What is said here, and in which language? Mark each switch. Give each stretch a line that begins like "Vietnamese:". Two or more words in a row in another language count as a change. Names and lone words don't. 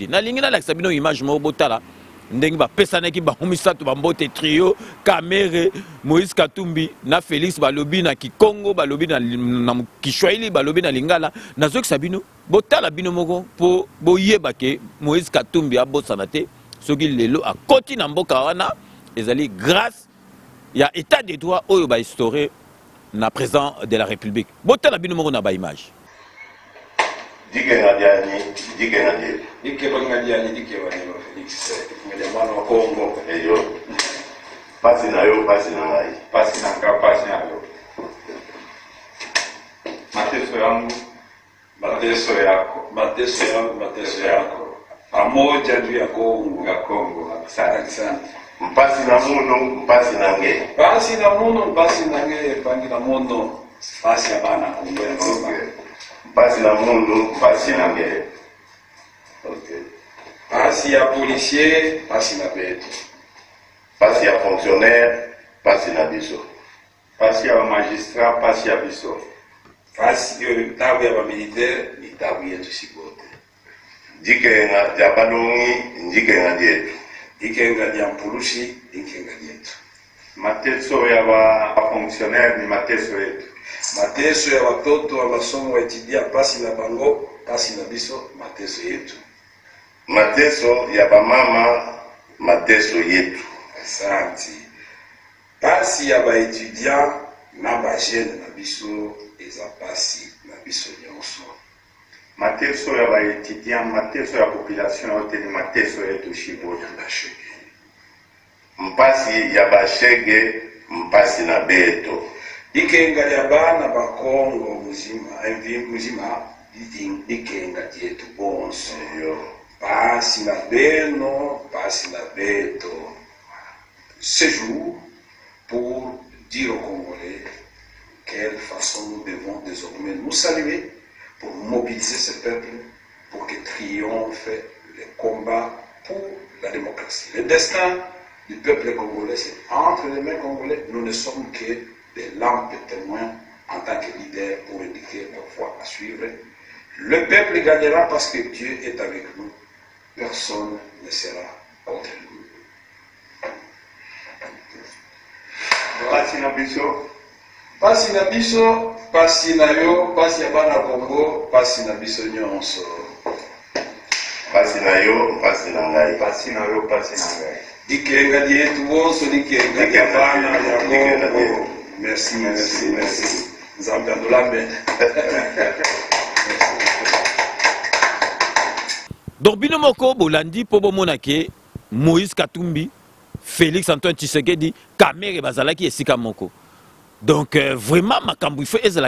Lingala: Na lingi na lakisa bino image mo botala ndenge ba pesanaki ba humisatu ba mbote trio Kamere Moïse Katumbi na Félix balobi na Kikongo balobi na Kiswahili balobi na Lingala nazo kisabino botala bino moko po boyeba ke Moïse Katumbi abosana te soki lelo akoti na mboka wana ezali grâce ya
French: état de droit
Lingala: oyo ba instauré na
French: président de la République
Lingala: botala bino moko na ba image
Luba-Lulua: dike ngadiani dike ngadiani Dike bangadiani dike bani Félix ngadiamano wa Kongo eyo pasi na yo pasi na ngai
Lingala: pasi na nga pasi na yo
Swahili: mateso yangu mateso yako mateso yangu mateso yako pamoja juu ya Kongo asante sana
Kongo: mpasi na muno mpasi na nge pasi na muno pasi na nge pangi na muno pasi ya bana Kongo ya Kongo mpasi na mundu mpasi na nge okay. Pasi ya policier pasi na betu
Lingala: pasi ya fonctionnaire pasi na biso pasi ya magistrat pasi ya biso pasi
Swahili: tabu ya militaire ni tabu yetu
Lingala: sibote
Luba-Lulua: dike ya balongi ndike ngadietu dike ngadia mpulushi dike ngadietu
Swahili: mateso ya ba fonctionnaire ni mateso yetu mateso ya watoto wa masomo wa etidia
Lingala: pasi na bango pasi na biso
Swahili: mateso yetu mateso ya ba mama mateso yetu
Lingala: asante pasi ya ba etudiant na ba jeune na biso eza pasi na biso nyonso
Swahili: mateso ya ba etudiant mateso ya population yote ni mateso yetu shiboya
Kongo: bashege mpasi ya bashege mpasi na beto
Luba-Lulua: ikenga ya bana ba Kongo muzima ikenga yetu bonso
Kongo: pasi na beno pasi na beto
French: ce jour pour dire aux Congolais quelle façon nous devons désormais nous saluer pour mobiliser ce peuple pour que triomphe le combat pour la démocratie. Le destin du peuple congolais, c'est entre les mains congolais. Nous ne sommes que des lampes témoins en tant que leaders pour indiquer la voie à suivre. Le peuple gagnera parce que Dieu est avec nous. Personne ne sera contre nous.
Lingala: pasi na biso pasi na biso pasi na yo pasi ya bana Kongo pasi na biso nyonso pasi na yo pasi na ngai pasi na yo pasi na ngai dikenga yetu bonso dikenga ya bana ya Kongo
French: merci merci merci
Lingala: nzambe adolambe donc bino moko bolandi po bomona ke Moïse Katumbi Félix Antoine Tshisekedi Kamere bazalaki esika moko donc vraiment makambo
French: il faut
Lingala: ezala